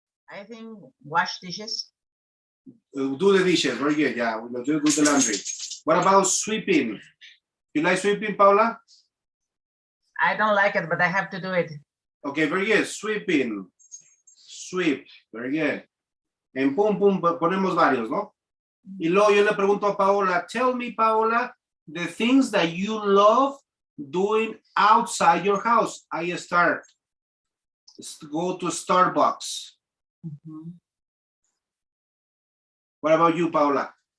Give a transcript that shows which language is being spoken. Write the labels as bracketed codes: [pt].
[en] I think wash dishes. Do the dishes. Very good. Yeah, we'll do the laundry. What about sweeping? You like sweeping, Paola? I don't like it, but I have to do it. Okay, very good. Sweeping. Sweep. Very good. [es] En pum, pum, ponemos varios, ¿no? Y luego yo le pregunto a Paola, [en] tell me, Paola, the things that you love doing outside your house. I start. Go to Starbucks. What about you, Paola?